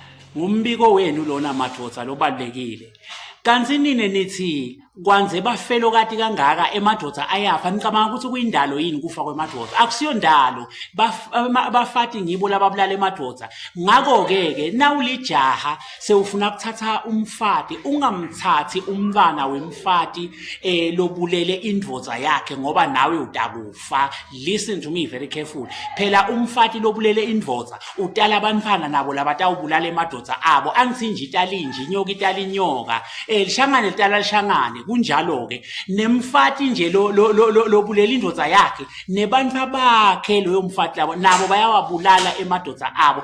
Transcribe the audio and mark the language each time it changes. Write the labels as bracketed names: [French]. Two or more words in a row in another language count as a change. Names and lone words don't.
[Swati] ngumbiko wenu lona madvodza lobalulekile. Kanti nine nithi kwanze bafelo kati kangaka emadvodza ayafa nicabanga ukuthi kuyindalo yini kufa kwemadvodza? Akusiyo ndalo, bafati ngibo lababulala emadvodza. Ngakho-ke nawulijaha sewufuna kuthatha umfati, ungamthathi umntwana wemfati lobulele indvodza yakhe ngoba nawe utakufa. [English] Listen to me very careful. [Swati] Phela umfati lobulele indvodza utala abantwana nabo labatawubulala emadvodza abo. Angithi nje itala inje, inyoka itala inyoka. Lishangane litala lishangane. Kunjalo-ke nemfati nje lobulela indvodza yakhe nebantwa bakhe loyo mfati labo nabo bayawabulala emadvodza abo.